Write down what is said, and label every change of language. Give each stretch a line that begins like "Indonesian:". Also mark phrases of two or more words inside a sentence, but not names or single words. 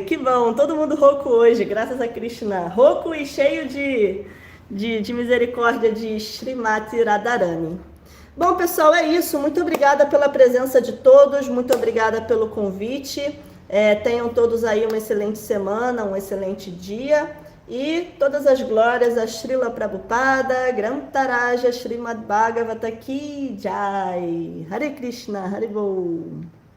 Portuguese: Que bom, todo mundo rouco hoje, graças a Krishna. Rouco e cheio de misericórdia de Srimati Radharani. Bom, pessoal, é isso. Muito obrigada pela presença de todos, muito obrigada pelo convite. Tenham todos aí uma excelente semana, um excelente dia. E todas as glórias a Srila Prabhupada, Grantaraja, Srimad Bhagavata
Hindi: की जय.
Sanskrit: हरे कृष्ण, हरे बोल.